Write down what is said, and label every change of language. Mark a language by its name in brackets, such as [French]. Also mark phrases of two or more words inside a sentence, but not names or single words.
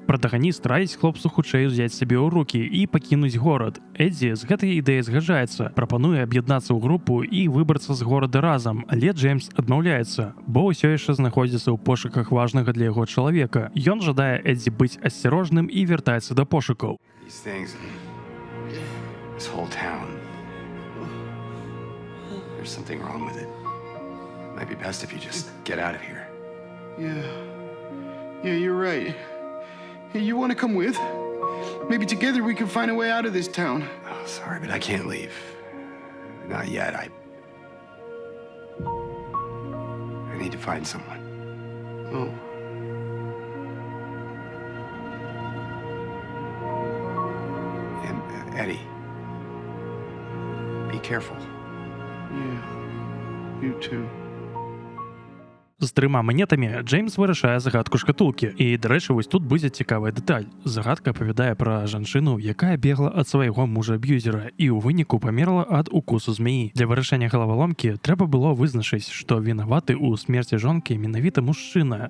[Belarusian] Пратаганіст раіць хлопцу хутчэй узяць сабе ў рукі і пакінуць горад. Эдзі з гэтай ідэяй згаджаецца, прапануе аб'яднацца ў групу і выбрацца з горада разам, але Джеймс адмаўляецца, бо ўсё яшчэ знаходзіцца ў пошуках важнага для яго чалавека. Ён жадае Эдзі быць асцярожным і вяртаецца да пошукаў. [English] This whole town. There's something wrong with it. Might be best if you just get out of here. Yeah, you're right. Hey, you want to come with? Maybe together we can find a way out of this town. Oh, sorry, but I can't leave. Not yet. I need to find someone. Oh. And Eddie. Be careful. Yeah, you too. [Belarusian] З 3 манетамі Джеймс вырашае загадку шкатулкі. І, дарэчы, вось тут будзе цікавая дэталь. Загадка апавядае пра жанчыну, якая бегла ад свайго мужа-аб'юзера і ў выніку памерла ад укусу змеі. Для вырашэння галаваломкі трэба было вызначыць, што вінаваты ў смерці жонкі менавіта мужчына.